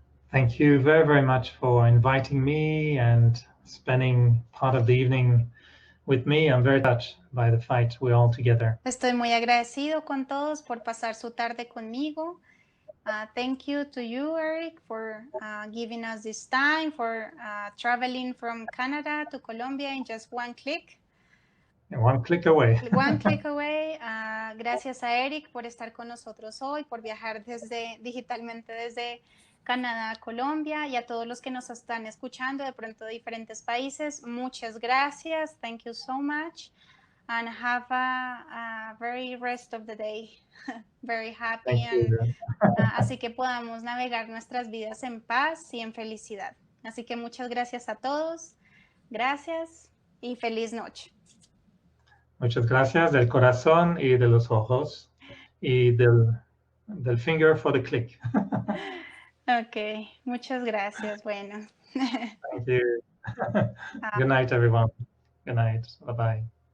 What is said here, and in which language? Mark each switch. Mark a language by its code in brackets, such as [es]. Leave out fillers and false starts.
[en] Thank you very, very much for inviting me and spending part of the evening with me. I'm very touched by the fight we're all together. [es] Estoy muy agradecido con todos por pasar su tarde conmigo. [en] Thank you to you, Eric, for giving us this time, for traveling from Canada to Colombia in just one click. One click away. One click away. [es] Gracias a Eric por estar con nosotros hoy, por viajar digitalmente desde Canadá a Colombia, y a todos los que nos están escuchando de pronto de diferentes países. Muchas gracias. [en] Thank you so much. And have a very rest of the day. Very happy. [es] Así que podamos navegar nuestras vidas en paz y en felicidad. Así que muchas gracias a todos. Gracias y feliz noche. Muchas gracias del corazón y de los ojos y del [en] finger for the click. [es] Ok, muchas gracias. Bueno. [en] Thank you. Good night, everyone. Good night. Bye-bye.